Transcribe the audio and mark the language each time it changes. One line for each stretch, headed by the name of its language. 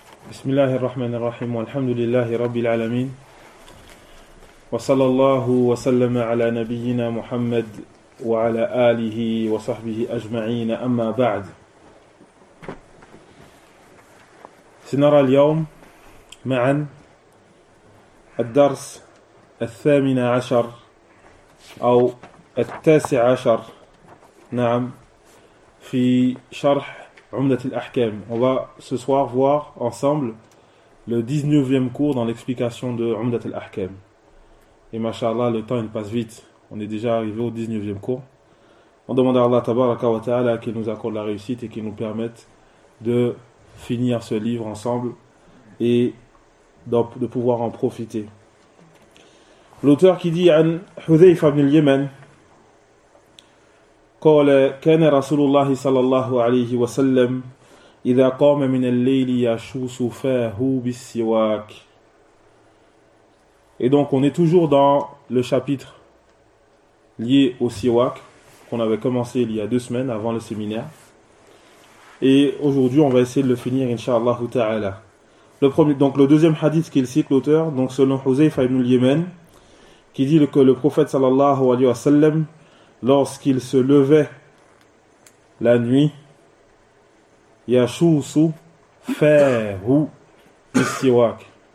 Arabic: بسم الله الرحمن الرحيم والحمد لله رب العالمين وصلى الله وسلم على نبينا محمد وعلى آله وصحبه أجمعين أما بعد سنرى اليوم معا الدرس الثامن عشر أو التاسع عشر نعم في شرح Umdat al-Ahkam.
French: On va ce soir voir ensemble le 19e cours dans l'explication de Umdat al-Ahkam. Et mashallah, le temps il passe vite. On est déjà arrivé au 19e cours. On demande à Allah tabaraka wa ta'ala qu'il nous accorde la réussite et qu'il nous permette de finir ce livre ensemble et de pouvoir en profiter. L'auteur qui dit An Hudhayfa ibn al-Yaman.
Arabic: قال كان رسول الله صلى الله عليه وسلم إذا قام من الليل يشوس فاه بالسواك.
French: Et donc on est toujours dans le chapitre lié au siwak qu'on avait commencé il y a deux semaines avant le séminaire. Et aujourd'hui on va essayer de le finir inshallah ta'ala. Le deuxième hadith qu'il cite l'auteur, donc selon Huzayfa ibn al-Yaman, qui dit que le prophète sallallahu alayhi wa sallam, lorsqu'il se levait la nuit,
Arabic: yashousu fehu bisiwak.